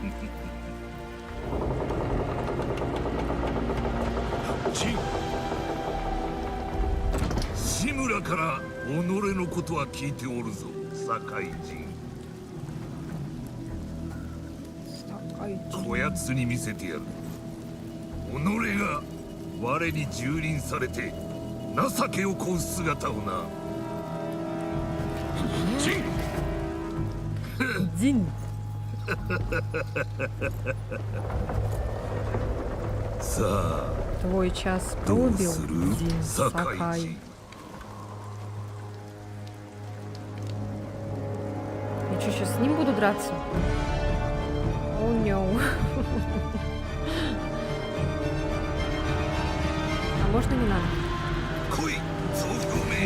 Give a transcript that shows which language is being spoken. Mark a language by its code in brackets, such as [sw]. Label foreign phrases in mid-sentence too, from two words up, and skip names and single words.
[ja] 志村から己のことは聞いておるぞ、堺人。こやつに見せてやる。己が我に蹂躙されて情けをこう姿をな。 [ru] Дин. Твой час пробил, Дин Сакай. что, с ним буду драться? О, no. А можно не надо? [ja] 来い増幅め